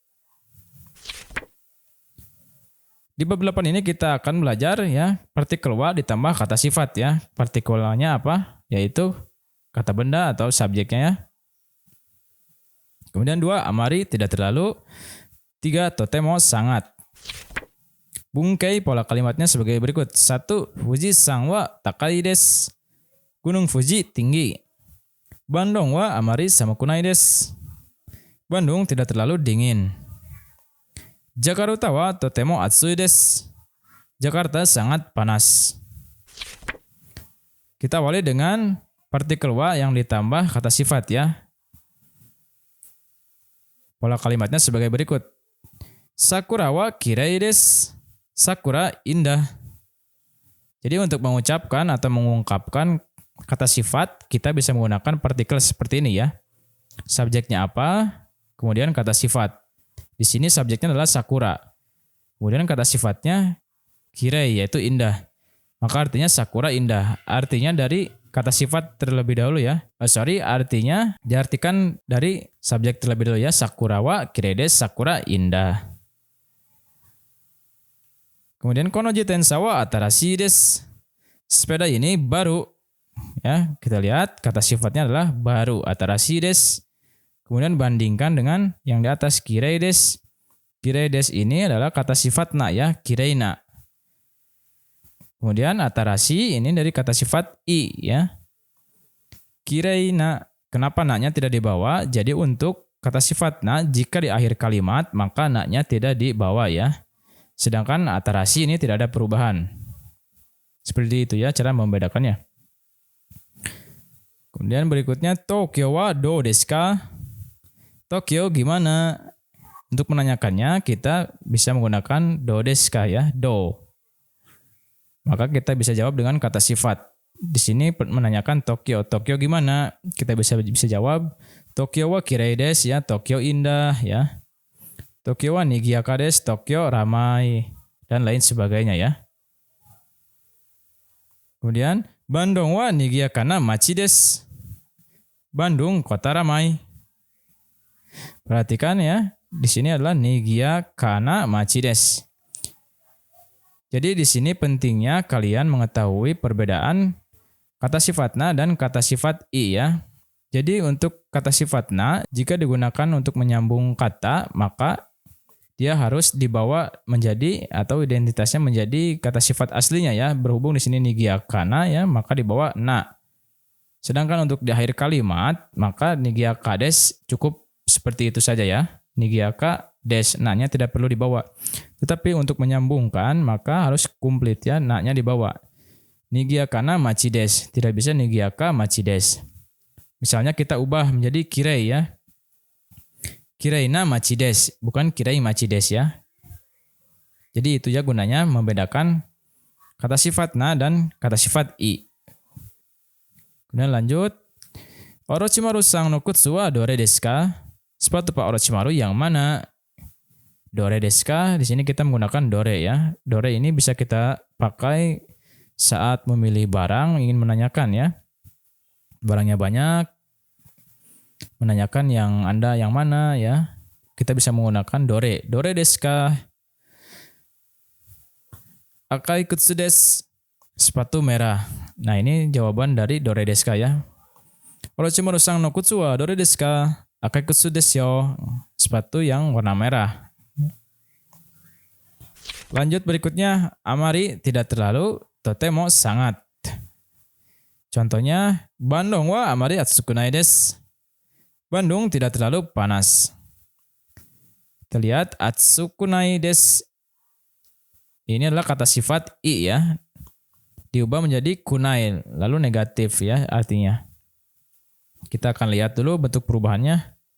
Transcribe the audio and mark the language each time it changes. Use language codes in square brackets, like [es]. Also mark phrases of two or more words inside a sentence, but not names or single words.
[id] Di bab 8 ini kita akan belajar ya partikel wa ditambah kata sifat ya. Partikelnya apa? Yaitu kata benda atau subjeknya ya. Kemudian 2, amari tidak terlalu. 3, totemo sangat. Bungkai pola kalimatnya sebagai berikut. [ja] 1, Fuji sang wa takai desu. [id] Gunung Fuji tinggi. [ja] Bandung wa amari samakunai desu. [id] Bandung tidak terlalu dingin. [ja] Jakarta wa totemo atsui desu. [id] Jakarta sangat panas. Kita awali dengan partikel wa yang ditambah kata sifat ya. Pola kalimatnya sebagai berikut. [ja] Sakura wa kirei desu. [id] Sakura indah. Jadi untuk mengucapkan atau mengungkapkan kata sifat, kita bisa menggunakan partikel seperti ini ya. Subjeknya apa? Kemudian kata sifat. Di sini subjeknya adalah sakura. Kemudian kata sifatnya kirei, yaitu indah. Maka artinya sakura indah. Artinya dari kata sifat terlebih dahulu ya. Artinya diartikan dari subjek terlebih dahulu ya. [ja] Sakura wa kirei desu, [id] sakura indah. [ja] Kemudian konoji tensa wa atarashi desu. [id] Sepeda ini baru. Ya, kita lihat kata sifatnya adalah baru, [ja] atarashi desu. [id] Kemudian bandingkan dengan yang di atas [ja] kirei desu. Kirei desu [id] ini adalah kata sifat na ya, kireina. Kemudian atarashi ini dari kata sifat i ya. Kireina. Kenapa na-nya tidak dibawa? Jadi untuk kata sifat na jika di akhir kalimat maka na-nya tidak dibawa ya. Sedangkan atarashi ini tidak ada perubahan. Seperti itu ya cara membedakannya. Kemudian berikutnya [ja] Tokyo wa do desu ka? [id] Tokyo gimana? Untuk menanyakannya kita bisa menggunakan [ja] do desu ka [id] ya, do. Maka kita bisa jawab dengan kata sifat. Di sini menanyakan Tokyo. Tokyo gimana? Kita bisa jawab [ja] Tokyo wa kirei desu [id] ya, Tokyo indah ya. [ja] Tokyo wa nigiyaka desu, [id] Tokyo ramai dan lain sebagainya ya. [ja] Kemudian Bandung wa nigiyaka na machi desu. [id] Bandung kota ramai. Perhatikan ya, di sini adalah [ja] nigiyaka na machi desu. [id] Jadi di sini pentingnya kalian mengetahui perbedaan kata sifat na dan kata sifat i ya. Jadi untuk kata sifat na jika digunakan untuk menyambung kata maka dia harus dibawa menjadi atau identitasnya menjadi kata sifat aslinya ya. Berhubung di sini [ja] nigiyaka na [id] ya, maka dibawa na. Sedangkan untuk di akhir kalimat maka [ja] nigiyaka desu [id] cukup seperti itu saja ya. [ja] Nigiyaka desu, [id] na-nya tidak perlu dibawa. Tetapi untuk menyambungkan maka harus komplit ya, na-nya dibawa. [ja] Nigiyaka na machi desu, [id] tidak bisa [ja] nigiyaka machi desu. [id] Misalnya kita ubah menjadi kirei ya. [ja] Kirei na machi desu, bukan kirei machi desu ya. [id] Jadi itu ya gunanya membedakan kata sifat na dan kata sifat i. [ja] Kemudian lanjut. Orochimaru sang no kutsu wa dore desu ka? [id] Sepatu Pak Orochimaru yang mana? [ja] Dore desu ka? [id] Di sini kita menggunakan dore ya. Dore ini bisa kita pakai saat memilih barang, ingin menanyakan ya. Barangnya banyak, menanyakan yang Anda yang mana ya. Kita bisa menggunakan dore. [ja] Dore desu ka? Akai kutsu desu. [id] Sepatu merah. Nah ini jawaban dari [ja] dore desu ka [id] ya. [ja] Orochimaru sang no kutsu wa dore desu ka? Akai kutsu desu yo. [id] Sepatu yang warna merah. Lanjut berikutnya, amari tidak terlalu, totemo sangat. [ja] Contohnya, Bandung wa amari atsukunai desu. [id] Bandung tidak terlalu panas. Kita lihat [ja] atsukunai desu. [id] Ini adalah kata sifat i ya. Diubah menjadi kunai, lalu negatif ya artinya. Kita akan lihat dulu bentuk perubahannya.